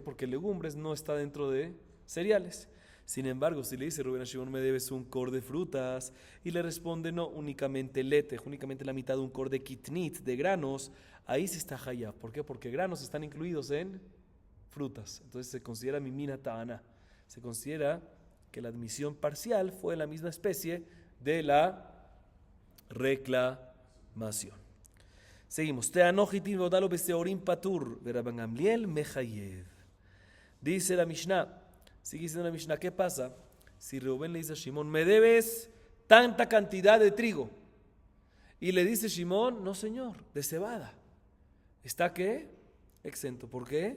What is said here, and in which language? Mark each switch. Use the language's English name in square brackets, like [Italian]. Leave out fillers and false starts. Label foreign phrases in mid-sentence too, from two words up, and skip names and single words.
[Spanish] Porque legumbres no está dentro de cereales. Sin embargo, si le dice Reubén a Shimón, me debes un kor de frutas, y le responde, no, únicamente letej, únicamente la mitad de un kor de kitnit, de granos, ahí sí está hayav. ¿Por qué? Porque granos están incluidos en frutas. Entonces se considera [Hebrew] ממינה טענה. [Spanish] Se considera que la admisión parcial fue la misma especie de la reclamación. Seguimos. [Hebrew] טענו חטין והודה לו בשעורין פטור, רבן גמליאל מחייב. [Spanish] Dice la Mishnah, sigue diciendo la Mishnah, ¿qué pasa si Reubén le dice a Shimón, me debes tanta cantidad de trigo? Y le dice Shimón, no señor, de cebada. ¿Está qué? Exento. ¿Por qué?